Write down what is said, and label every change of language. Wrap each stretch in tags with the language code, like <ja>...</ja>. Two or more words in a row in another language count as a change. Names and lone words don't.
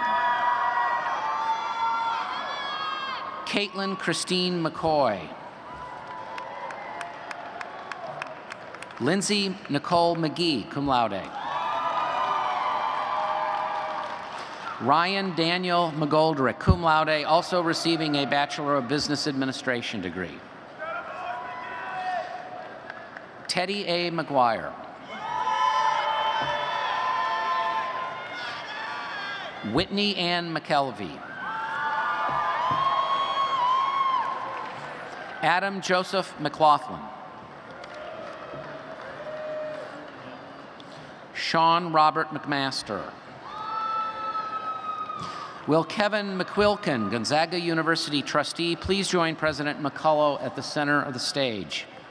<en>Caitlin Christine McCoy. Lindsay Nicole McGee,</en> <la>cum laude.</la> <en>Ryan Daniel McGoldrick,</en> <la>cum laude,</la> <en>also receiving a Bachelor of Business Administration degree. Teddy A. McGuire. Whitney Ann McKelvey. Adam Joseph McLaughlin. Sean Robert McMaster. Will Kevin McQuilkin, Gonzaga University trustee, please join President McCulloh at the center of the stage.</en>